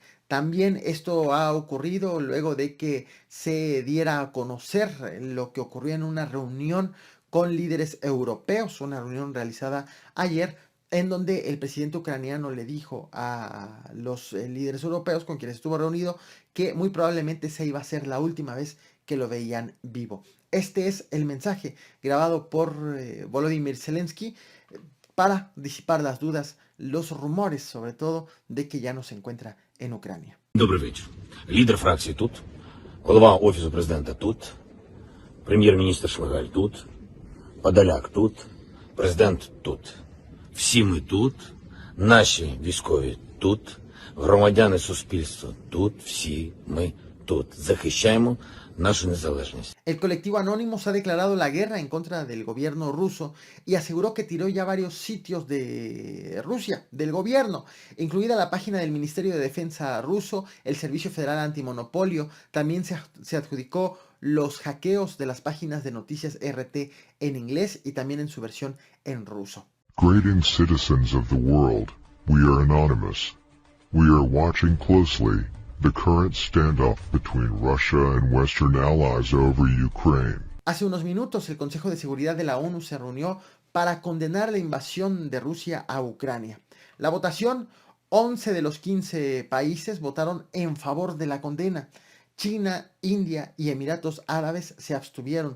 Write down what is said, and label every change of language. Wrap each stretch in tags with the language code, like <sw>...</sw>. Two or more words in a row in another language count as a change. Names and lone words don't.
<es>También esto ha ocurrido luego de que se diera a conocer lo que ocurrió en una reunión con líderes europeos, una reunión realizada ayer, en donde el presidente ucraniano le dijo a los líderes europeos con quienes estuvo reunido que muy probablemente se iba a ser la última vez que lo veían vivo. Este es el mensaje grabado por Volodymyr Zelensky para disipar las dudas, los rumores sobre todo de que ya no se encuentra en Ucrania.</es> <uk>Добрий вечір. Лідер фракції тут, голова Офісу президента тут, прем'єр-міністр Шмигаль тут, Подоляк тут, президент тут. Всі ми тут, наші військові тут, громадяни суспільства тут, всі ми тут. Захищаємо нашу незалежність.</uk> <es>El colectivo Anonymous ha declarado la guerra en contra del gobierno ruso y aseguró que tiró ya varios sitios de Rusia, del gobierno, incluida la página del Ministerio de Defensa ruso, el Servicio Federal Antimonopolio. También se adjudicó los hackeos de las páginas de noticias RT en inglés y también en su versión en ruso.</es> <en>Greeting citizens of the world, we are Anonymous. We are watching closely the current standoff between Russia and Western allies over Ukraine.</en> <es>Hace unos minutos el Consejo de Seguridad de la ONU se reunió para condenar la invasión de Rusia a Ucrania. La votación, 11 de los 15 países votaron en favor de la condena. China, India y Emiratos Árabes se abstuvieron.</es>